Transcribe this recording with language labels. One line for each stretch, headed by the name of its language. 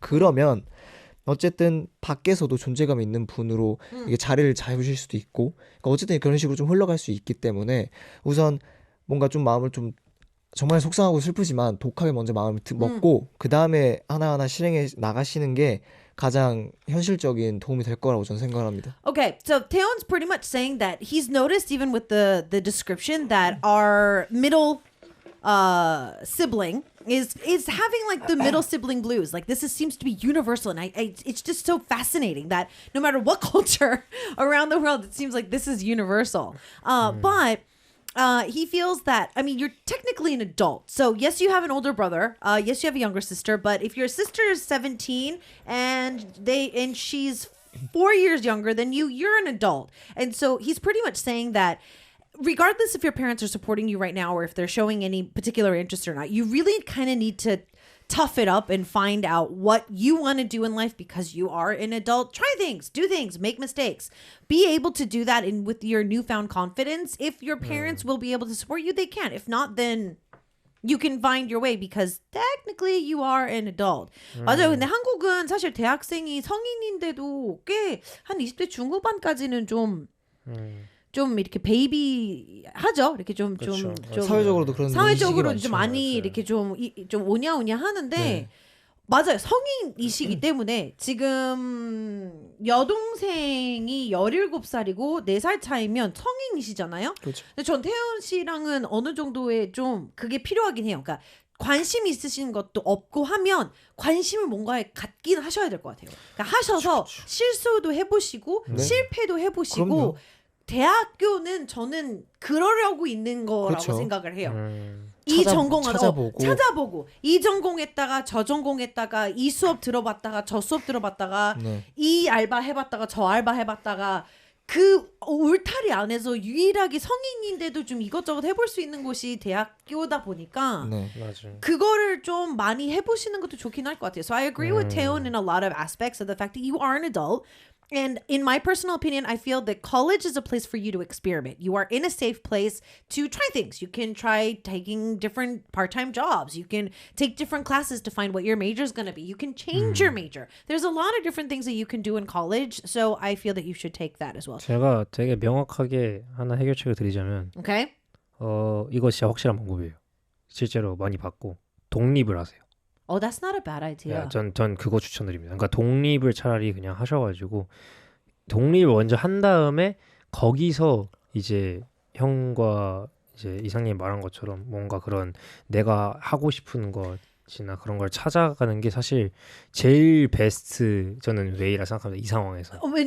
Korean: 그러면 어쨌든 밖에서도 존재감 있는 분으로 이게 자리를 잡으실 수도 있고 그러니까 어쨌든 그런 식으로 좀 흘러갈 수 있기 때문에 우선 뭔가 좀 마음을 좀 정말 속상하고 슬프지만 독하게 먼저 마음을 먹고 그 다음에 하나하나 실행해 나가시는 게 가장 현실적인 도움이 될 거라고 저는 생각합니다.
English: Okay, so Taeyeon's pretty much saying that he's noticed even with the description that our middle sibling is having like the middle sibling blues. Like this seems to be universal, and it's just so fascinating that no matter what culture around the world, it seems like this is universal. But he feels that, I mean, you're technically an adult. So yes, you have an older brother. Yes, you have a younger sister. But if your sister is 17 and she's 4 years younger than you, you're an adult. And so he's pretty much saying that regardless if your parents are supporting you right now or if they're showing any particular interest or not, you really kind of need to tough it up and find out what you want to do in life because you are an adult. Try things, do things, make mistakes. Be able to do that in with your newfound confidence. If your parents will be able to support you, they can. If not, then you can find your way because technically you are an adult.
Korean: 맞아요. 근데 한국은 사실 대학생이 성인인데도 꽤 한 20대 중후반까지는 좀 이렇게 베이비 하죠. 이렇게 좀 사회적으로도 그런 사회적으로 인식이 좀 많죠. 많이 이렇게 좀 오냐오냐 하는데 네. 맞아요. 성인이시기 때문에 지금 여동생이 17살이고 4살 차이면 성인이시잖아요. 그렇죠. 근데 전 태연 씨랑은 어느 정도의 좀 그게 필요하긴 해요. 그러니까 관심 있으신 것도 없고 하면 관심을 뭔가에 갖긴 하셔야 될 것 같아요. 그러니까 하셔서 실수도 해보시고 네. 실패도 해보시고 그럼요. 대학교는 저는 그러려고 있는 거라고 그렇죠. 생각을 해요. 이 전공을 찾아보고 이 전공했다가 저 전공했다가 이 수업 들어봤다가 저 수업 들어봤다가 네. 이 알바 해봤다가 저 알바 해봤다가 그 울타리 안에서 유일하게 성인인데도 좀 이것저것 해볼 수 있는 곳이 대학교다 보니까 네. 맞아요. 그거를 좀 많이 해보시는 것도 좋긴 할 것 같아요.
English: So I agree with Taeyeon in a lot of aspects of the fact that you are an adult. And in my personal opinion, I feel that college is a place for you to experiment. You are in a safe place to try things. You can try taking different part-time jobs. You can take different classes to find what your major is going to be. You can change your major. There's a lot of different things that you can do in college. So I feel that you should take that as well.
Korean: 제가 되게 명확하게 하나 해결책을 드리자면
English: Okay?
Korean: 이거 진짜 확실한 방법이에요. 실제로 많이 받고 독립을 하세요.
English: Oh, that's not a bad idea.
Korean: 전 그거 추천드립니다. 그러니까 독립을 차라리 그냥 하셔가지고 독립을 먼저 한 다음에 거기서 이제 형과 이제 이상님 말한 것처럼 뭔가 그런 내가 하고 싶은 것이나 그런 걸 찾아가는 게 사실 제일 베스트 저는 웨이라 생각합니다. 이 상황에서.